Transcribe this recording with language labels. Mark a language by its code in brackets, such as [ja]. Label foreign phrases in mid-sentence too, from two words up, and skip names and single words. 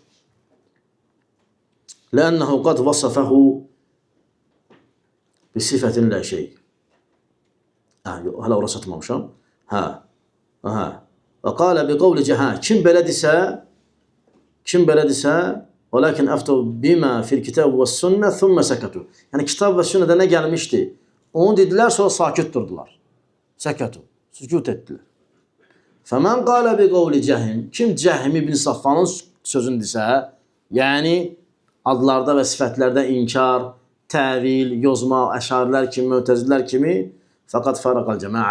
[ar] لأنه قد وصفه بصفة لا شيء. [az] Hələ ora çatmamışam. [ar] وقال بقول جهم. [az] Kim belə desə, [ar] وَلَكِنْ أَفْتَوْ بِمَا فِي الْكِتَابِ وَالسُّنَّةِ ثُمَّ سَكَتُوا. [az] Yəni kitab və sünnədə nə gəlmişdi? Onu dedilər, sonra sakit durdular. Səkatu. Sükut etdilər. [ar] فمن قال بقول جهم. [az] Kim Cəhim ibn Safvanın sözünü desə, yəni adlarda və sifətlərdə inkar, təvil, yozma, əşarilər kimi, mötəzilər kimi, [ar] فقد فارق الجماعة.